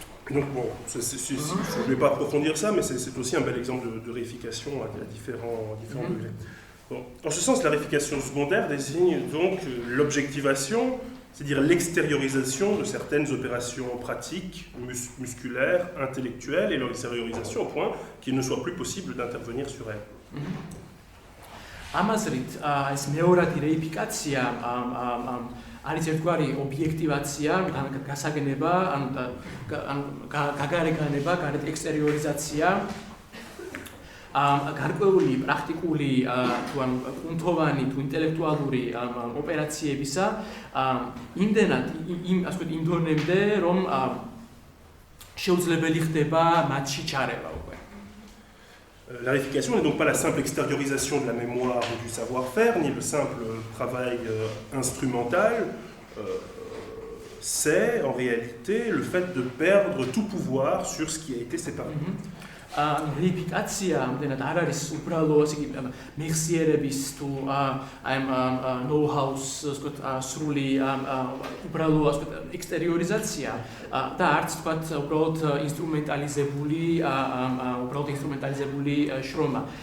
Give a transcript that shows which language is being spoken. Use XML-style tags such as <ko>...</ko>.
<fr>Donc bon, je ne vais pas approfondir ça, mais c'est aussi un bel exemple de réification à différents degrés. Bon. En ce sens, la réification secondaire désigne donc l'objectivation, c'est-à-dire l'extériorisation de certaines opérations pratiques, musculaires, intellectuelles, et leur extériorisation au point qu'il ne soit plus possible d'intervenir sur elles.</fr> <ka>ამაზრით ეს მეორადი რეიფიკაცია არის ერთგვარი ობიექტივაცია, გასაგნება, ანუ გაგარეგანება, გარეთ ექსტერიორიზაცია, გარკვეული პრაქტიკული თუ ანუ კუნთოვანი თუ ინტელექტუალური ოპერაციებისა იმდენად იმ ასე ვთქვათ იმ დონემდე რომ შეუძლებელი ხდება მათში ჩარევა უკვე.</ka> <fr>La réification n'est donc pas la simple extériorisation de la mémoire ou du savoir-faire, ni le simple travail instrumental, c'est en réalité le fait de perdre tout pouvoir sur ce qui a été séparé.</fr> <ka>რეიფიკაცია ამდენად არ არის უბრალო ასე იგი მეხსიერების თუ აი ნოუ-ჰაუს ასე ვთქვათ სრული უბრალო ასე ვთქვათ ექსტერიორიზაცია და არც ვთქვათ უბრალოდ ინსტრუმენტალიზებული შრომა.</ka>